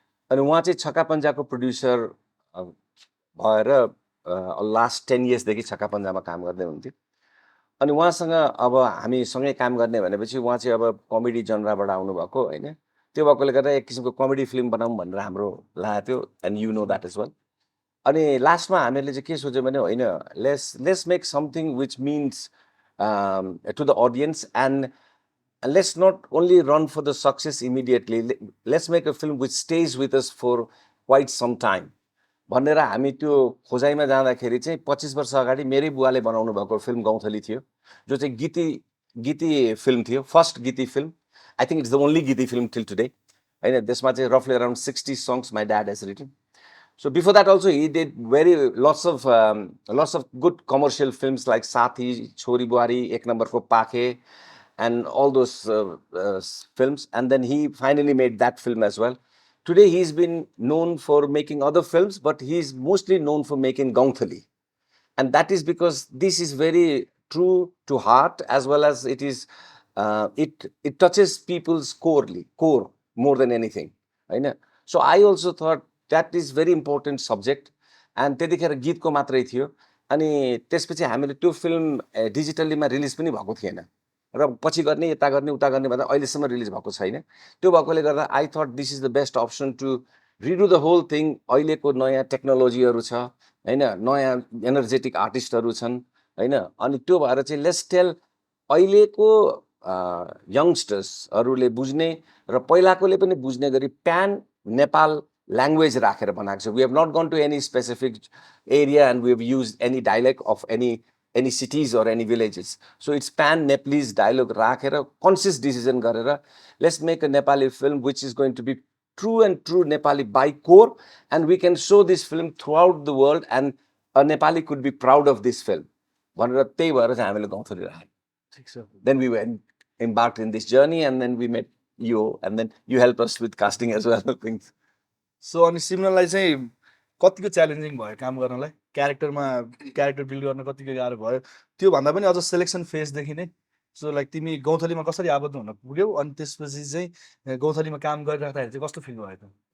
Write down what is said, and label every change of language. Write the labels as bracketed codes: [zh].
[ne] अनि उहाँ चाहिँ छक्का पन्जाको प्रड्युसर भएर लास्ट 10 इयर्सदेखि छक्का पन्जामा काम गर्दै हुन्थ्यो। अनि उहाँसँग अब हामी सँगै काम गर्ने भनेपछि उहाँ चाहिँ अब कमेडी जनराबाट आउनुभएको होइन। त्यो भएकोले गर्दा एक किसिमको कमेडी फिल्म बनाऊँ भनेर हाम्रो लागेको थियो, [en] And you know that is well. [ne] अनि लास्टमा हामीले चाहिँ के सोच्यौँ भने होइन, [en] Let's make something which means to the audience and let's not only run for the success immediately. Let's make a film which stays with us for quite some time. [ne] भनेर हामी त्यो खोजाइमा जाँदाखेरि चाहिँ 25 वर्ष अगाडि मेरै बुवाले बनाउनु भएको फिल्म गौँथली थियो, जो चाहिँ गीति फिल्म थियो, फर्स्ट गीति film. [en] I think it's the only गीति film till today होइन। [ne] त्यसमा चाहिँ [en] रफली around 60 songs my dad has return. So before that also he did lots of good commercial films like Sathi, Chori Buhari, Ek Number Ko Paake, and all those films. And then he finally made that film as well. Today he's been known for making other films, but he's mostly known for making Gauthali. And that is because this is very true to heart, as well as it is it touches people's core more than anything. [ne] होइन? [en] So I also thought that is very important subject. And [ne] त्यतिखेर गीतको मात्रै थियो। अनि त्यसपछि हामीले त्यो film डिजिटल्लीमा release पनि भएको थिएन र पछि गर्ने यता गर्ने उता गर्ने भन्दा अहिलेसम्म रिलिज भएको छैन। त्यो भएकोले गर्दा [en] I thought this is the best option to redo the whole thing. [ne] अहिलेको नयाँ टेक्नोलोजीहरू छ होइन, नयाँ एनर्जेटिक आर्टिस्टहरू छन् होइन। अनि त्यो भएर चाहिँ लेट्स टेल अहिलेको यङ्स्टर्सहरूले बुझ्ने र पहिलाकोले पनि बुझ्ने गरी प्यान नेपाल language राखेर बनाएको छ। [en] We have not gone to any specific area and we have used any dialect of any cities or any villages. So it's pan Nepalese dialogue राखेर conscious decision गरेर let's make a Nepali film which is going to be true Nepali by core, and we can show this film throughout the world and a Nepali could be proud of this film [ne] भनेर त्यही भएर चाहिँ हामीले गौँथली राखेको। [en] Then we went embarked in this journey and then we met you and then you helped us with casting as well things. [ne] So अनि सिमरनलाई चाहिँ कतिको च्यालेन्जिङ भयो काम गर्नलाई, क्यारेक्टर बिल्ड गर्न कतिको गाह्रो भयो, त्यो भन्दा पनि अझ सेलेक्सन फेजदेखि नै। सो लाइक तिमी गौँथलीमा कसरी आबद्ध हुन पुग्यौ अनि त्यसपछि चाहिँ गौँथलीमा काम गरिराख्दाखेरि चाहिँ कस्तो फिल भयो त?